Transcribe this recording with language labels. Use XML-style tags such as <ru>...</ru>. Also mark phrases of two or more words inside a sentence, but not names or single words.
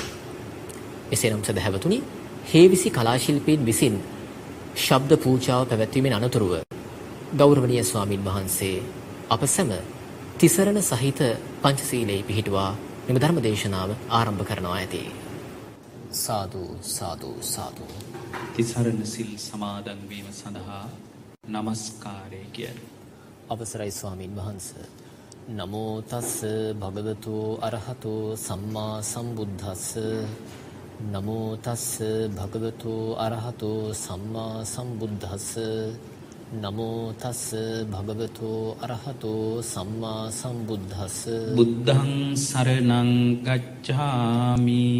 <si>එසේනම් සදහැවතුනි, හේවිසි කලාශිල්පීන් විසින් ශබ්ද පූජාව පැවැත්වීමෙන් අනතුරුව ගෞරවනීය ස්වාමින් වහන්සේ අප සැම තිසරණ සහිත පංචශීලයේ පිහිටුවා මෙම ධර්මදේශනාව ආරම්භ කරනවා ඇති. සාදු සාදු සාදු. තිසරණ සිල් සමාදන් වීම සඳහා নমස්කාරය කියන අවසරයි ස්වාමින් වහන්සේ.</si> <pi>නමෝ තස් භගවතු අරහතෝ සම්මා සම්බුද්දස්ස. නමෝ තස් භගවතු අරහතෝ සම්මා සම්බුද්දස්ස. නමෝ තස් භගවතු අරහතෝ සම්මා සම්බුද්දස්ස. බුද්ධං සරණං ගච්ඡාමි.</pi>